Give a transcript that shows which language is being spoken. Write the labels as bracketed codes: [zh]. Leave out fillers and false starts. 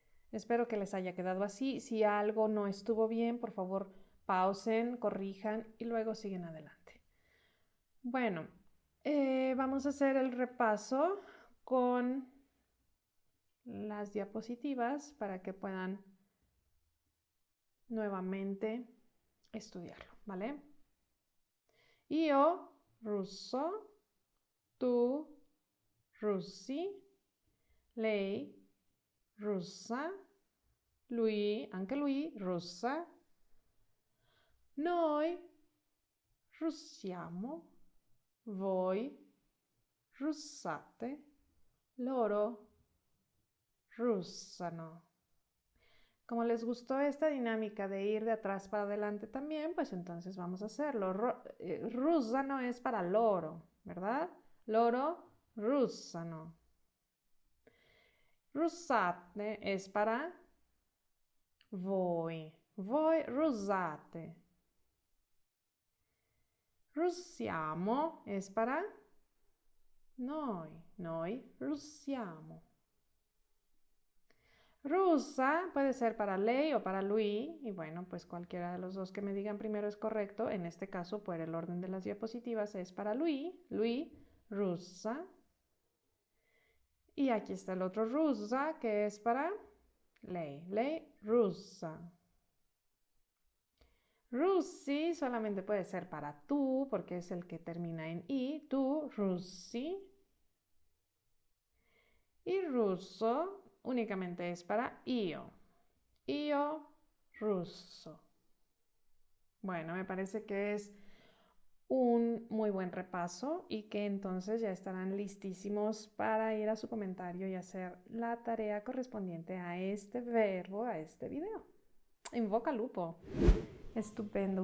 [es] Espero que les haya quedado así. Si algo no estuvo bien, por favor, pausen, corrijan y luego siguen adelante. Bueno, vamos a hacer el repaso con las diapositivas para que puedan nuevamente estudiarlo, ¿vale? [it] Io, russo, tu, russi, lei, russa, lui, anche lui, russa, noi, russiamo, voi, russate, loro, russano. [es] Como les gustó esta dinámica de ir de atrás para adelante también, pues entonces vamos a hacerlo. Russano es para loro, ¿verdad? [it] Loro, russano. [es] Russate es para voi. [it] Voi russate. [es] Russiamo es para noi. [it] Noi russiamo. [es] Russa puede ser para lei o para lui, y bueno, pues cualquiera de los dos que me digan primero es correcto. En este caso, por el orden de las diapositivas, es para lui, russa. Y aquí está el otro russa, que es para lei, russa. Russi solamente puede ser para tú, porque es el que termina en i, tú, russi. Y russo únicamente es para io, russo. Bueno, me parece que es un muy buen repaso y que entonces ya estarán listísimos para ir a su comentario y hacer la tarea correspondiente a este verbo, a este video. [it] In bocca al lupo. [es] Estupendo.